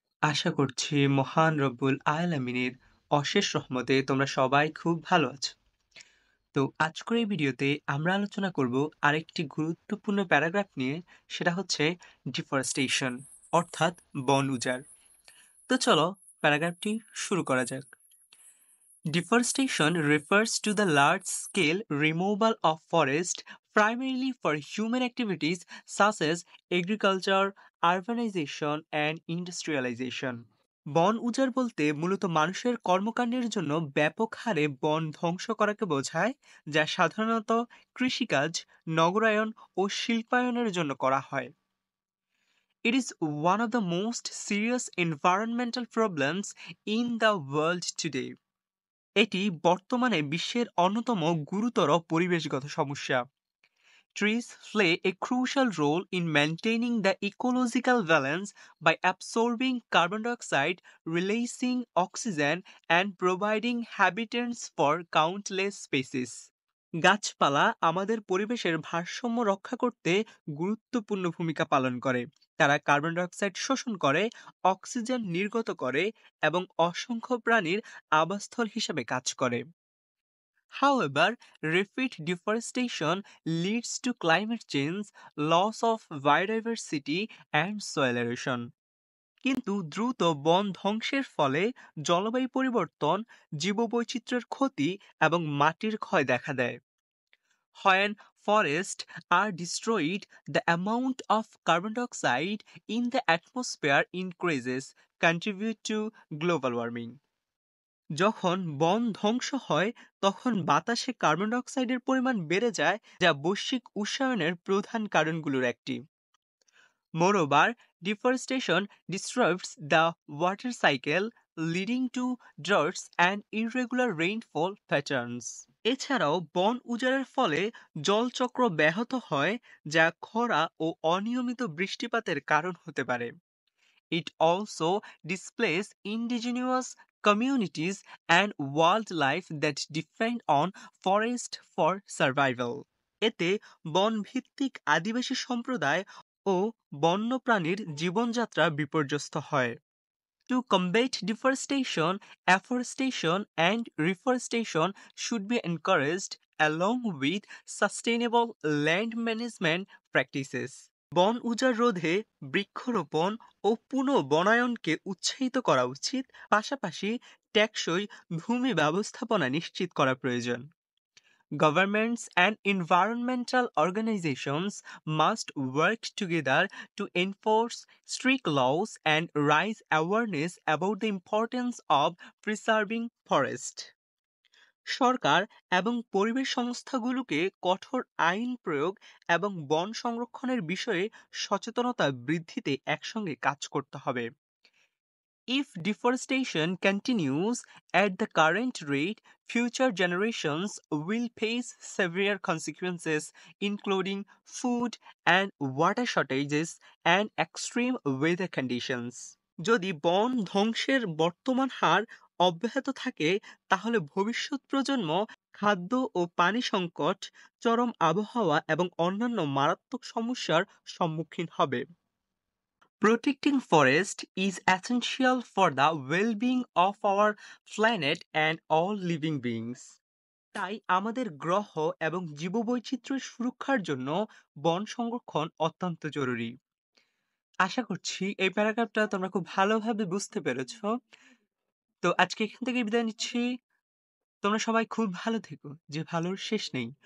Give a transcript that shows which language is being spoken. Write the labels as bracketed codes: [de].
[bn] আশা করছি মহান রব্বুল আলামিনের অশেষ রহমতে তোমরা সবাই খুব ভালো আছো। তো আজকের এই ভিডিওতে আমরা আলোচনা করব আরেকটি গুরুত্বপূর্ণ প্যারাগ্রাফ নিয়ে, সেটা হচ্ছে ডিফরেস্টেশন অর্থাৎ বন উজাড়। তো চলো প্যারাগ্রাফটি শুরু করা যাক। [en] Deforestation refers to the large-scale removal of forest primarily for human activities such as agriculture, urbanization and industrialization. [bn] বন উজাড় বলতে মূলত মানুষের কর্মকাণ্ডের জন্য ব্যাপক হারে বন ধ্বংস করাকে বোঝায়, যা সাধারণত কৃষিকাজ, নগরায়ন ও শিল্পায়নের জন্য করা হয়। [en] It is one of the most serious environmental problems in the world today. [bn] এটি বর্তমানে বিশ্বের অন্যতম গুরুতর পরিবেশগত সমস্যা। [en] Trees play a crucial role in maintaining the ecological balance by absorbing carbon dioxide, releasing oxygen, and providing habitats for countless species. [bn] গাছপালা আমাদের পরিবেশের ভারসাম্য রক্ষা করতে গুরুত্বপূর্ণ ভূমিকা পালন করে। তারা কার্বন ডাই অক্সাইড শোষণ করে, অক্সিজেন নির্গত করে এবং অসংখ্য প্রাণীর আবাসস্থল হিসেবে কাজ করে। [en] However, rapid deforestation leads to climate change, loss of biodiversity, and soil erosion. [bn] কিন্তু দ্রুত বন ধ্বংসের ফলে জলবায়ু পরিবর্তন, জীববৈচিত্র্যের ক্ষতি এবং মাটির ক্ষয় দেখা দেয়। [en] When forests are destroyed, the amount of carbon dioxide in the atmosphere increases, contribute to global warming. [bn] যখন বন ধ্বংস হয় তখন বাতাসে কার্বন ডাই অক্সাইডের পরিমাণ বেড়ে যায়, যা বৈশ্বিক উষ্ণায়নের প্রধান কারণগুলোর একটি। [en] Moreover, deforestation disrupts the water cycle, leading to droughts and irregular rainfall patterns. [bn] এছাড়াও বন উজাড়ের ফলে জলচক্র ব্যাহত হয়, যা খরা ও অনিয়মিত বৃষ্টিপাতের কারণ হতে পারে। [en] It also displaces indigenous communities and wildlife that depend on forest for survival. [bn] এতে বনভিত্তিক আদিবাসী সম্প্রদায় ও বন্যপ্রাণীর জীবনযাত্রা বিপর্যস্ত হয়। [en] To combat deforestation, afforestation and reforestation should be encouraged along with sustainable land management practices. [bn] বন উজাড় রোধে বৃক্ষরোপণ ও পুনঃবনায়নকে উৎসাহিত করা উচিত, পাশাপাশি টেকসই ভূমি ব্যবস্থাপনা নিশ্চিত করা প্রয়োজন। [en] Governments and environmental organizations must work together to enforce strict laws and raise awareness about the importance of preserving forest. [bn] সরকার এবং পরিবেশ সংস্থাগুলোকে কঠোর আইন প্রয়োগ এবং বন সংরক্ষণের বিষয়ে সচেতনতা বৃদ্ধিতে একসঙ্গে কাজ করতে হবে। [en] If deforestation continues at the current rate, future generations will face severe consequences, including food and water shortages and extreme weather conditions. [bn] যদি বন ধ্বংসের বর্তমান হার অব্যাহত থাকে, তাহলে ভবিষ্যৎ প্রজন্ম খাদ্য ও পানি সংকট, চরম আবহাওয়া এবং অন্যান্য মারাত্মক সমস্যার সম্মুখীন হবে। [en] Protecting forest is essential for the well-being of our planet and all living beings. [bn] তাই আমাদের গ্রহ এবং জীববৈচিত্র্যের সুরক্ষার জন্য বন সংরক্ষণ অত্যন্ত জরুরি। আশা করছি এই প্যারাগ্রাফটা তোমরা খুব ভালোভাবে বুঝতে পেরেছো। তো আজকে এখান থেকে বিদায় নিচ্ছি। তোমরা সবাই খুব ভালো থেকো, যে ভালোর শেষ নেই।